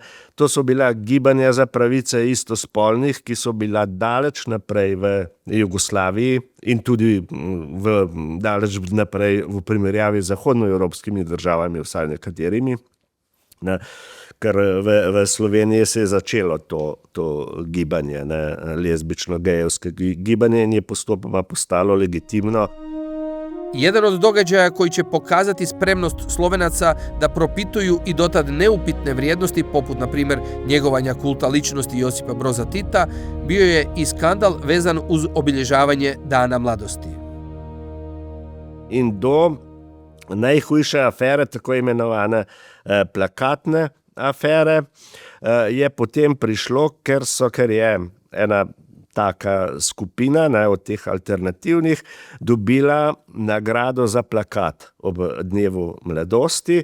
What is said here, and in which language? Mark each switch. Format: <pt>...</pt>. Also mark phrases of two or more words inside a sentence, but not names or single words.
<sl>To so bila gibanja za pravice istospolnih, ki so bila daleč naprej v Jugoslaviji in tudi daleč naprej v primerjavi z zahodnoevropskimi državami, vsaj nekaterimi. Ne. Ker v Sloveniji se je začelo to gibanje, ne, lezbično-gejevske gibanje in je postopoma postalo legitimno.</sl> <hr>Jedan od događaja koji će pokazati spremnost Slovenaca da propituju i dotad neupitne vrijednosti, poput, na primjer, njegovanja kulta ličnosti Josipa Broza Tita, bio je i skandal vezan uz obilježavanje Dana mladosti.</hr> <sl>In do najhujše afere, tako imenovane plakatne afere, je potem prišlo, ker je ena taka skupina, ne, od teh alternativnih, dobila nagrado za plakat ob dnevu mladosti.</sl>